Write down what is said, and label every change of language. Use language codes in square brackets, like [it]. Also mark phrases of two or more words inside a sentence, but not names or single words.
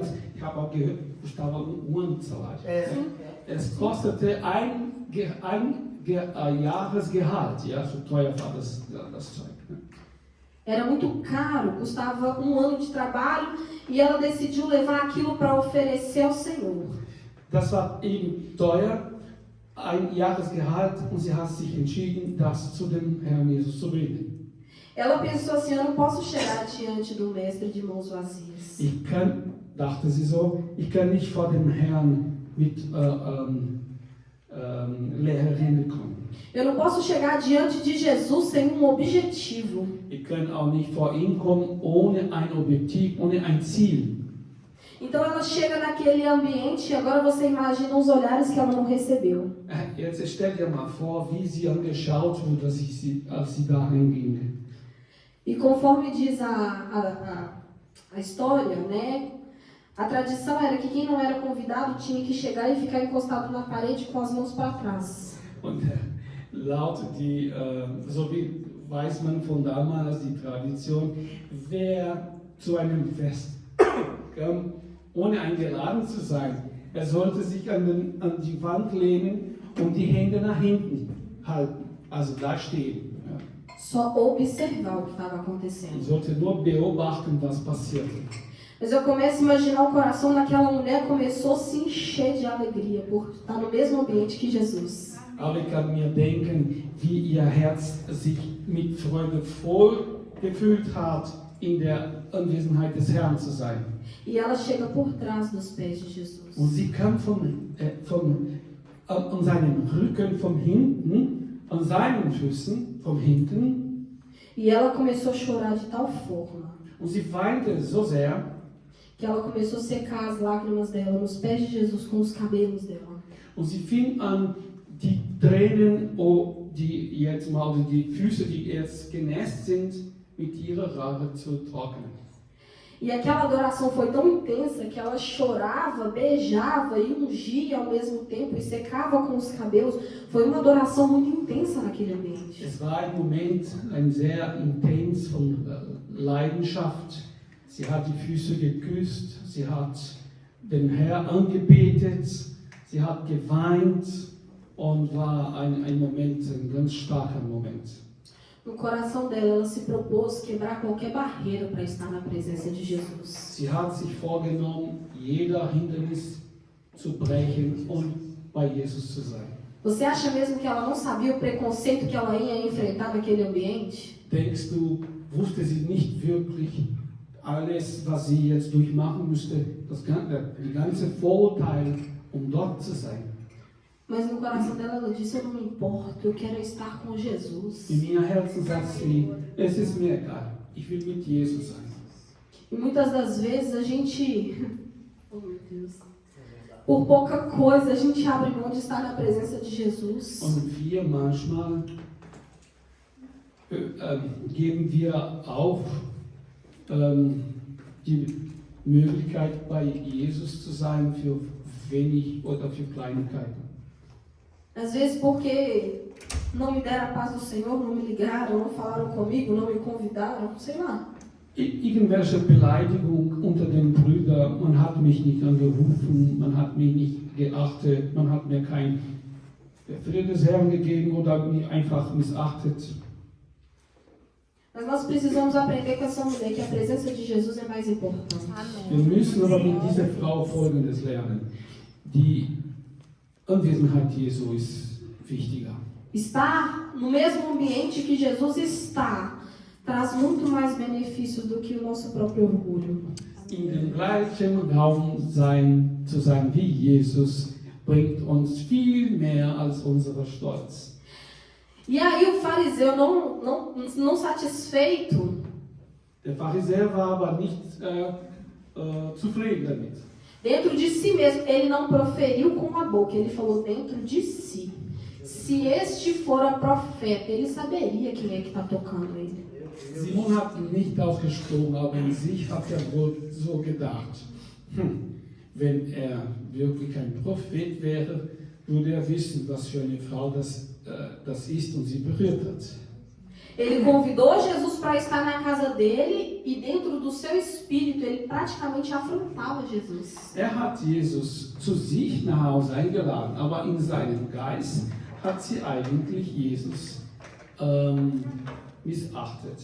[de] Ich habe auch gehört, Gustavo Uhrensalat. Es kostete ein Jahresgehalt, ja, so teuer war das Zeug. Ne? [pt] Era muito caro, custava um ano de trabalho e ela decidiu levar aquilo para oferecer ao Senhor. [de] Das war eben teuer, ein Jahresgehalt, und sie hat sich entschieden, das zu dem Herrn Jesus zu bringen. [pt] Ela pensou assim, eu não posso chegar diante do mestre de mãos vazias. [de] Dachte sie so, ich kann nicht vor dem Herrn mit leeren Händen kommen. [pt] Eu não posso chegar diante de Jesus sem um objetivo. [de] Ich kann auch nicht vor ihn kommen ohne ein Objektiv, ohne ein Ziel. [pt] Então ela chega naquele ambiente e agora você imagina os olhares que ela não recebeu. [de] Jetzt stell dir mal vor, wie sie angeschaut wurde, als sie da hinging. [pt] E conforme diz a história, né? A tradição era que quem não era convidado tinha que chegar e ficar encostado na parede com as mãos para trás. [de] Und laut so wie weiß man von damals die Tradition, wer zu einem Fest kam, ohne eingeladen zu sein, er sollte sich an die Wand lehnen und die Hände nach hinten halten, also da stehen. Ja. [pt] Só observar o que estava [de] Er [pt] acontecendo. [de] sollte nur beobachten, was passierte. [pt] Mas eu começo a imaginar o coração daquela mulher começou a se encher de alegria por estar no mesmo ambiente que Jesus. [de] Aber ich kann mir denken, wie ihr Herz sich mit Freude voll gefühlt hat, in der Anwesenheit des Herrn zu sein. [pt] E ela chega por trás dos pés de Jesus. [de] Und sie kam an seinem Rücken von hinten, an seinen Füßen von hinten. [pt] E ela começou a chorar de tal forma [de] Und sie weinte so sehr, [pt] que ela começou a secar as lágrimas dela nos pés de Jesus com os cabelos dela. [de] und sie fing an, die Tränen, die Füße, die jetzt genässt sind, mit ihrer Haare zu trocknen. [pt] E aquela adoração foi tão intensa que ela chorava, beijava e ungia ao mesmo tempo e secava com os cabelos. Foi uma adoração muito intensa naquele ambiente. [de] Es war ein Moment, ein sehr intens von Leidenschaft. Sie hat die Füße geküsst, sie hat den Herrn angebetet, sie hat geweint und war ein Moment, ein ganz starker Moment. [pt] No coração dela, ela se propôs quebrar qualquer barreira para estar na presença de Jesus. [de] Sie hat sich vorgenommen, jeder Hindernis zu brechen und bei Jesus zu sein. [pt] Você acha mesmo que ela não sabia o preconceito que ela ia enfrentar naquele ambiente? [de] Denkst du, wusste sie nicht wirklich alles, was sie jetzt durchmachen müsste, die ganze Vorurteile, um dort zu sein? [pt] Mas no coração dela, ela disse, eu não me importo, eu quero estar com Jesus. [de] In ihr Herzen sagt sie, es ist mir egal, ich will mit Jesus sein. [pt] E muitas das vezes a gente, oh meu Deus, por pouca coisa a gente abre mão de estar na presença de Jesus. [de] Und wir manchmal geben wir auf, die Möglichkeit bei Jesus zu sein für wenig oder für Kleinigkeiten. [pt] Às vezes porque não me deram a paz do Senhor, não me ligaram, não falaram comigo, não me convidaram, sei lá. [de] Irgendwelche Beleidigung unter den Brüdern, man hat mich nicht angerufen, man hat mich nicht geachtet, man hat mir kein Friede des Herrn gegeben oder mich einfach missachtet. [pt] Mas nós precisamos aprender com essa mulher que a presença de Jesus é mais importante. [de] Wir müssen aber mit dieser Frau Folgendes lernen. Die Anwesenheit Jesu ist wichtiger. [pt] Estar no mesmo ambiente que Jesus está traz muito mais benefícios do que o nosso próprio orgulho. [de] In dem gleichen Raum zu sein wie Jesus bringt uns viel mehr als unser Stolz. [pt] E aí o fariseu não satisfeito, [de] Der Pharisäer war aber nicht zufrieden damit. [pt] dentro de si mesmo, ele não proferiu com a boca, ele falou dentro de si. Se este for a profeta, ele saberia quem é que está tocando ele. [de] Simon hat nicht ausgesprochen, aber in sich hat wohl so gedacht. Wenn wirklich ein Prophet wäre, würde wissen, was für eine Frau das ist und sie berührt hat. [pt] Ele convidou Jesus para estar na casa dele e dentro do seu espírito ele praticamente afrontava Jesus. [de] Hat Jesus zu sich nach Hause eingeladen, aber in seinem Geist hat sie eigentlich Jesus missachtet.